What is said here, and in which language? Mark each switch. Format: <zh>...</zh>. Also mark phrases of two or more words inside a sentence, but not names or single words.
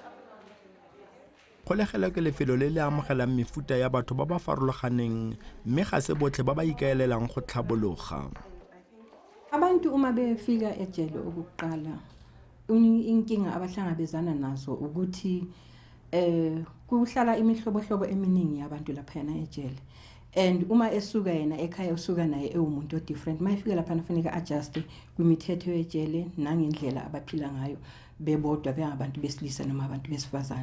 <tn>Kgolegelo ke lefelo le le amogelang mefuta ya batho ba ba farologaneng mme ga se botlhe ba ba ikaelelang go tlhabologa.</tn> <zu>Abantu uma befika ejele ukuqala inkinga abahlangabezana nazo ukuthi kuhlala imihlobohlobo eminingi yabantu lapha yana ejele. And uma esuka yena ekhaya usuka naye ewumuntu different, mayifika lapha nafanele adjust kwimithetho yejele nangendlela abaphila ngayo bebodwa bengabantu besilisa noma abantu besifazane.</zu>